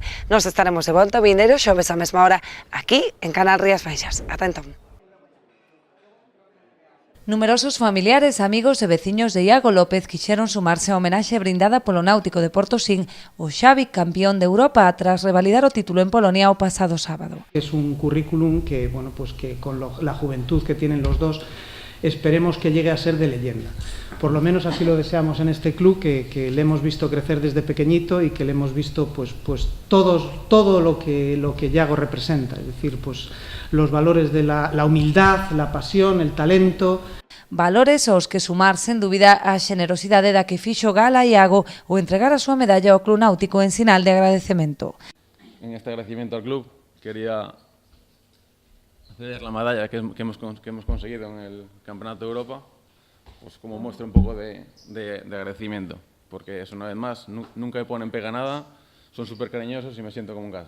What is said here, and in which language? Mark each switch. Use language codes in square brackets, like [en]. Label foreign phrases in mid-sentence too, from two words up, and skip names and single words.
[gl] Nos estaremos de volta vindeiro xoves a mesma hora aquí en Canal Rías Baixas. Ata entón. Numerosos familiares, amigos e veciños de Iago López quixeron sumarse á homenaxe brindada polo Náutico de Portosín o Xavi, campeón de Europa, tras revalidar o título en Polonia o pasado sábado. [es] Es un currículum que, bueno, pues que con la juventud que tienen los dos, esperemos que llegue a ser de leyenda. Por lo menos así lo deseamos en este club, que le hemos visto crecer desde pequeñito y que le hemos visto pues todo lo que Iago representa, es decir, pues los valores de la humildad, la pasión, el talento. [gl] Valores aos que sumar, sen dúbida, a xenerosidade da que fixo gala Iago o entregar a súa medalla ao Club Náutico en sinal de agradecemento. [es] En este agradecimiento al club quería ceder la medalla que hemos conseguido en el Campeonato de Europa, pues como muestra un poco de agradecimiento, porque eso, una vez más, nunca me ponen pega nada, son súper cariñosos y me siento como en casa.